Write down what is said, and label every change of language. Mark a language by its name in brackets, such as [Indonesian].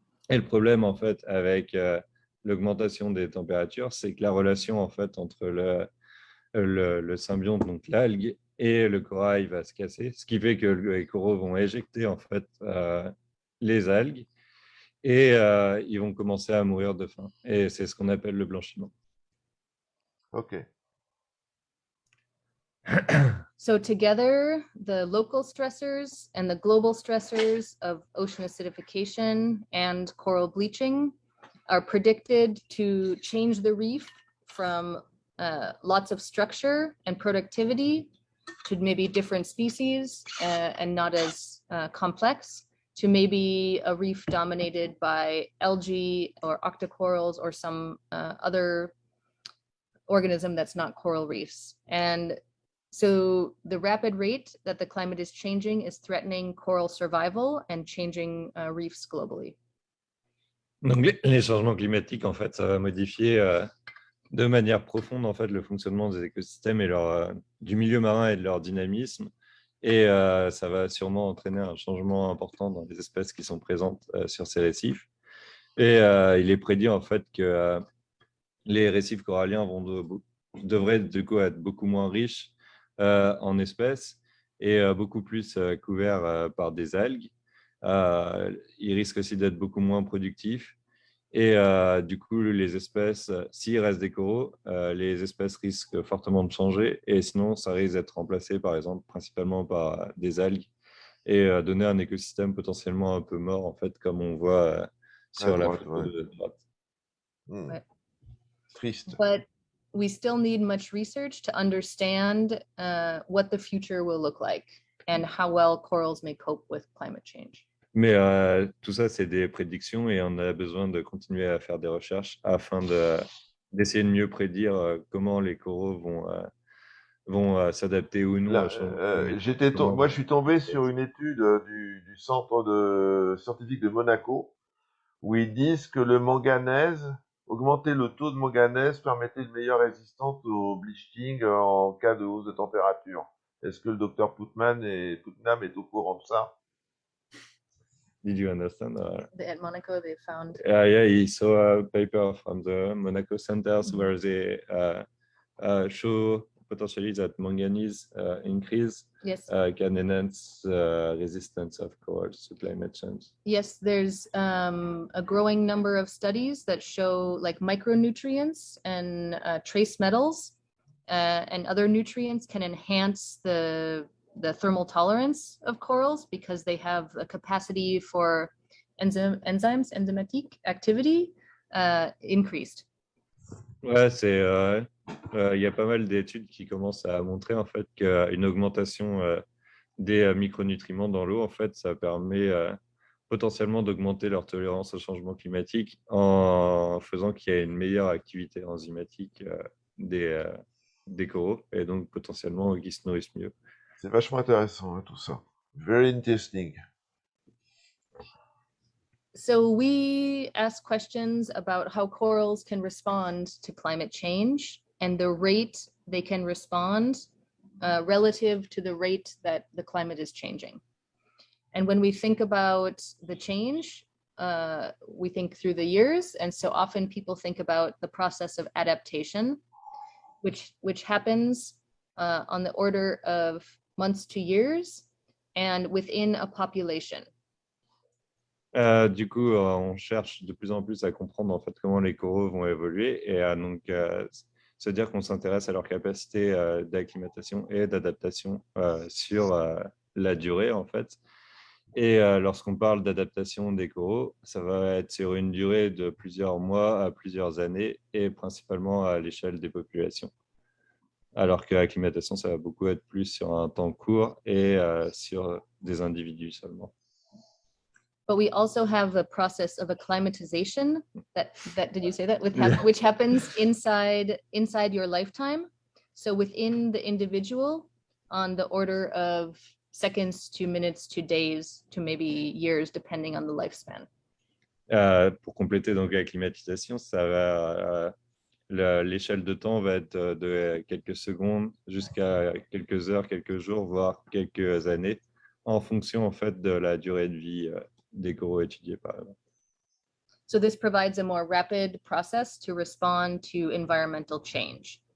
[French] Et le problème, en fait, avec l'augmentation des températures, c'est que la relation, en fait, entre le symbionte, donc l'algue, et le corail va se casser, ce qui fait que les coraux vont éjecter, en fait, les algues, et ils vont commencer à mourir de faim. Et c'est ce qu'on appelle le blanchiment. OK. [English] So together, the local stressors and the global stressors of ocean acidification and coral bleaching are predicted to change the reef from lots of structure and productivity to maybe different species and not as complex, to maybe a reef dominated by algae or octocorals or some other organism that's not coral reefs. And so the rapid rate that the climate is changing is threatening coral survival and changing reefs globally. [French] Donc les changements climatiques, en fait, ça va modifier de manière profonde en fait, le fonctionnement des écosystèmes et du milieu marin et de leur dynamisme. Et ça va sûrement entraîner un changement important dans les espèces qui sont présentes sur ces récifs. Et il est prédit en fait que les récifs coralliens devraient du coup être beaucoup moins riches en espèces et beaucoup plus couverts par des algues. Ils risquent aussi d'être beaucoup moins productifs. Et du coup, les espèces, s'il reste des coraux, les espèces risquent fortement de changer. Et sinon, ça risque d'être remplacé, par exemple, principalement par des algues et donner un écosystème potentiellement un peu mort, en fait, comme on voit sur la photo de droite. Ouais. Triste. [English] but we still need much research to understand what the future will look like and how well corals may cope with climate change. [French] Mais tout ça, c'est des prédictions et on a besoin de continuer à faire des recherches afin d'essayer de mieux prédire comment les coraux vont s'adapter ou non Là, au changement climatique. moi, je suis tombé sur une étude du centre scientifique de Monaco où ils disent que le manganèse, augmenter le taux de manganèse permettait une meilleure résistance au bleaching en cas de hausse de température. Est-ce que le docteur Putnam est au courant de ça? [English] Did you understand? At Monaco, they found Yeah, he saw a paper from the Monaco centers where they show potentially that manganese increase yes, can enhance resistance of corals to climate change. yes. There's a growing number of studies that show like micronutrients and trace metals and other nutrients can enhance the thermal tolerance of corals because they have a capacity for enzymatic activity increased. [French] Ouais, il y a pas mal d'études qui commencent à montrer en fait qu'une augmentation des micronutriments dans l'eau, en fait, ça permet potentiellement d'augmenter leur tolérance au changement climatique en faisant qu'il y ait une meilleure activité enzymatique des coraux et donc potentiellement qu'ils se nourrissent mieux. C'est vachement intéressant, hein, tout ça. [English] Very interesting. So we ask questions about how corals can respond to climate change and the rate they can respond relative to the rate that the climate is changing. And when we think about the change, we think through the years. And so often people think about the process of adaptation, which happens on the order of months to years and within a population. [French] Du coup, on cherche de plus en plus à comprendre en fait comment les coraux vont évoluer et donc se dire qu'on s'intéresse à leur capacité d'acclimatation et d'adaptation sur la durée en fait. Et lorsqu'on parle d'adaptation des coraux, ça va être sur une durée de plusieurs mois à plusieurs années et principalement à l'échelle des populations. Alors que l'acclimatation, ça va beaucoup être plus sur un temps court et sur des individus seulement. [English] But we also have the process of acclimatization that did you say that Yeah. which happens inside your lifetime. So within the individual on the order of seconds to minutes to days to maybe years depending on the lifespan. [French] Pour compléter donc la climatisation, ça va l'échelle de temps va être de quelques secondes jusqu'à quelques heures, quelques jours, voire quelques années, en fonction en fait de la durée de vie des coraux étudiés par exemple. [English] So this provides a more rapid process to respond to environmental change.